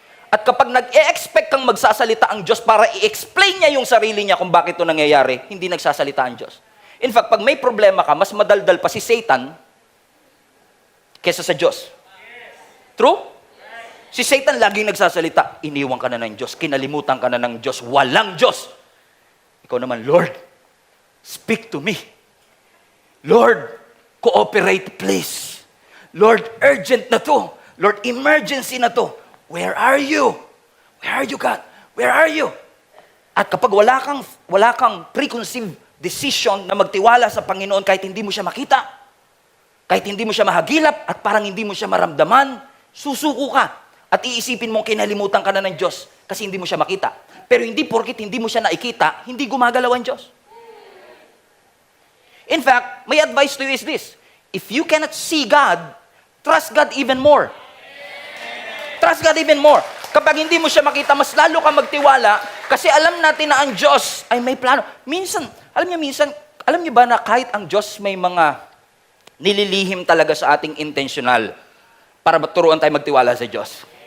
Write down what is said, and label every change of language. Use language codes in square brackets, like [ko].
[tl] At kapag nag-e-expect kang magsasalita ang Diyos para i-explain niya yung sarili niya kung bakit ito nangyayari, hindi nagsasalita ang Diyos. In fact, pag may problema ka, mas madaldal pa si Satan kesa sa Diyos. True? Si Satan laging nagsasalita, iniwan ka na ng Diyos, kinalimutan ka na ng Diyos, walang Diyos. Ikaw naman, [en] Lord, speak to me. Lord, cooperate please. Lord, urgent na to. Lord, emergency na to. Where are you? Where are you, God? Where are you? [tl] At kapag wala kang preconceived decision na magtiwala sa Panginoon kahit hindi mo siya makita, kahit hindi mo siya mahagilap, at parang hindi mo siya maramdaman, susuko ka. At iisipin mong kinalimutan ka na ng Diyos kasi hindi mo siya makita. Pero hindi porkit hindi mo siya nakikita, hindi gumagalaw ang Diyos. [en] In fact, my advice to you is this. If you cannot see God, trust God even more. Trust God even more. [tl] Kapag hindi mo siya makita, mas lalo ka magtiwala kasi alam natin na ang Diyos ay may plano. Minsan, alam niyo ba na kahit ang Diyos may mga nililihim talaga sa ating intentional para turuan tayo magtiwala sa Diyos?